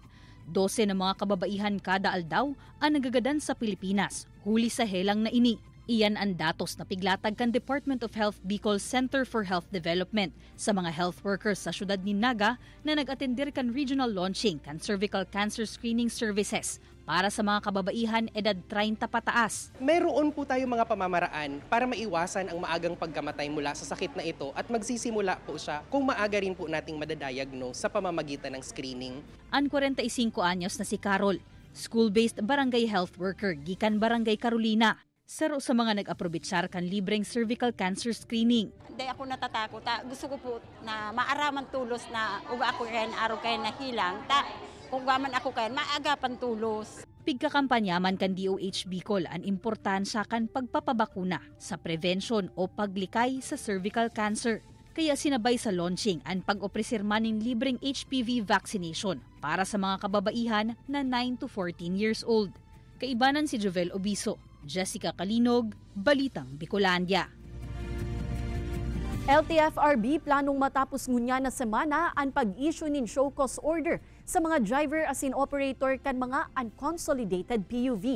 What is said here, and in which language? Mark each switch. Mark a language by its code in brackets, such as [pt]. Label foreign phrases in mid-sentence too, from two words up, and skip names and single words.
[bik] 12 na mga kababaihan kada aldaw ang nagagadan sa Pilipinas, huli sa helang na ini. Iyan ang datos na piglatag kan Department of Health Bicol Center for Health Development sa mga [en] health workers [bik] sa syudad ni Naga na nag-atendir kan [en] regional launching [bik] kan [en] cervical cancer screening services [bik] para sa mga kababaihan edad 30 pataas. [tl] Mayroon po tayo mga pamamaraan para maiwasan ang maagang pagkamatay mula sa sakit na ito at magsisimula po siya kung maaga rin po nating madadiagnose sa pamamagitan ng screening. [bik] Ang 45 anyos na si Carol, school-based barangay health worker gikan Barangay Carolina. Saro sa mga nag-aprobitsar kan libreng [en] cervical cancer screening. [tl] Hindi ako natatakot. [bik] Gusto ko po na maaraman tulos na uga ako kayan, araw kayan na hilang. Kung gaman ako kayan, maagapan tulos. Pigkakampanyaman kan DOH Bicol ang importansya kan pagpapabakuna sa prevention o paglikay sa [en] cervical cancer. [tl] Kaya sinabay sa launching ang pag-opresirma ng libreng [en] HPV vaccination [tl] para sa mga kababaihan na 9 to 14 [en] years old. [bik] Kaibanan si Jovel Obiso, Jessica Kalinog, Balitang Bicolandia. LTFRB planong matapos ngunya na semana ang pag-issue ng [en] show cause order [bik] sa mga driver as in operator kan mga [en] unconsolidated PUV.